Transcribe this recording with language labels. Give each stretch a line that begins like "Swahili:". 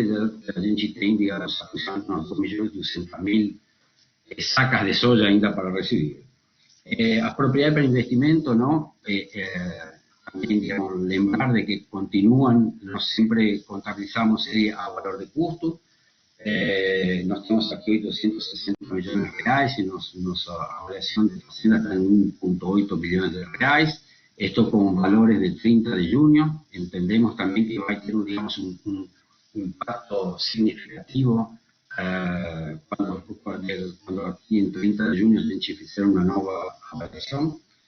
Portuguese: A gente tem, digamos, aproximadamente
Spanish: unos
Portuguese: 2.200.000 sacas de soja ainda para
Spanish: recibir.
Portuguese: As propriedades para investimento,
Spanish: ¿no? También, digamos,
Portuguese: lembrar de que
Spanish: continúan, no siempre contabilizamos a valor de custo.
Portuguese: Nós temos aqui 860 milhões de reais e nossa avaliação de fazenda está em 1,8 bilhões de reais.
Spanish: Esto con valores del 30 de junio. Entendemos también que va a tener, digamos, un impacto significativo cuando aquí en 30 de junio se hicieron una nueva avaliación.